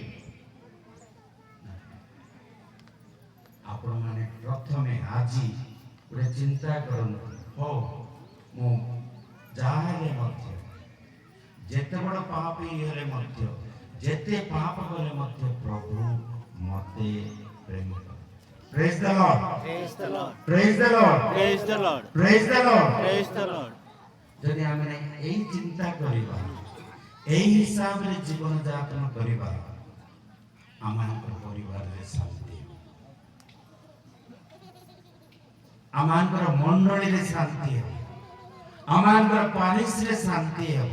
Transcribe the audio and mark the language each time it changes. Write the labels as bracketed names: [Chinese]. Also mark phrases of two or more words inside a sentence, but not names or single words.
[Odia] ଆପଣ ମାନେ ପ୍ରଥମେ ଆଜି ଗୋଟେ ଚିନ୍ତା କରନ୍ତୁ, ହଉ ମୁଁ ଯାହା ହେଲେ ମଧ୍ୟ, ଯେତେ ବଡ଼ ପାପୀ ହେଲେ ମଧ୍ୟ, ଯେତେ ପାପ କଲେ ମଧ୍ୟ ପ୍ରଭୁ ମତେ ପ୍ରେମ କରେ। [English] Praise the Lord. Praise the Lord. Praise the Lord. Praise the Lord. Praise the Lord. Praise the Lord. [Odia] ଯଦି ଆମେ ଏହି ଚିନ୍ତା କରିବା, ଏହି ହିସାବରେ ଜୀବନ ଯାପନ କରିବା, ଆମମାନଙ୍କର ପରିବାରରେ ଶାନ୍ତି, ଆମମାନଙ୍କର ମଣ୍ଡଳୀରେ ଶାନ୍ତି ହେବ, ଆମମାନଙ୍କର ପାରିସରେ ଶାନ୍ତି ହେବ।